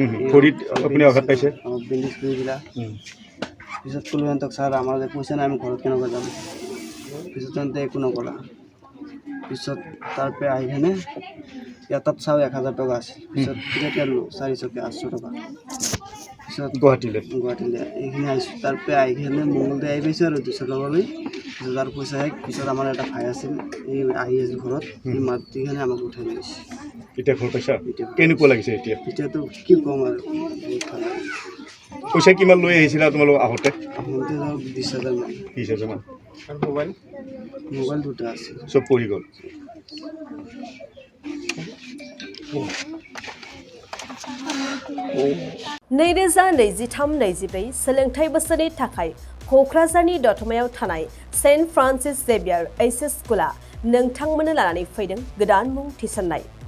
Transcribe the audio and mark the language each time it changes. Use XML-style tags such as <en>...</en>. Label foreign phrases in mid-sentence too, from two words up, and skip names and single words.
<as>বেণ্ডেজ কৰি দিলা পিছত ক'লোঁ সিহঁতক ছাৰ আমাৰ যে পইচা নাই আমি ঘৰত কেনেকৈ যাম পিছত সিহঁতে একো নকৰা পিছত তাৰপৰা আহি কেনে ইয়াত চাওঁ 1000 টকা আছিল পিছত টিকেট ল'লোঁ 480 টকা পিছত গুৱাহাটীলৈ এইখিনি আহিছোঁ তাৰপৰা আহি কেনে মংগলদৈ আহি পাইছোঁ আৰু 200 টকা লৈ পিছত আৰু পইচা শেষ পিছত আমাৰ এটা ভাই আছিল এই আহি আছিল ঘৰত এই মাতিখানে আমাক উঠাই লৈ গৈছে। এতিয়া ঘৰ পাইছা? কেনেকুৱা লাগিছে এতিয়াতো কি ক'ম আৰু বহুত ভাল লাগে। পইচা কিমান লৈ আহিছিলা তোমালোক আহোঁতে? 20,000 মান। 20,000 মান। মোবাইল দুটা আছিল চব পৰি গ'ল।</as> <brx>नैरोजा 23-24 सोलोंथाइ बोसोरनि थाखाय क'क्राझारनि दतमायाव थानाय सेन्ट फ्रान्सिस जेभियार एचएस स्कुला नोंथांमोननो लानानै फैदों गोदान मुं थिसननाय।</brx>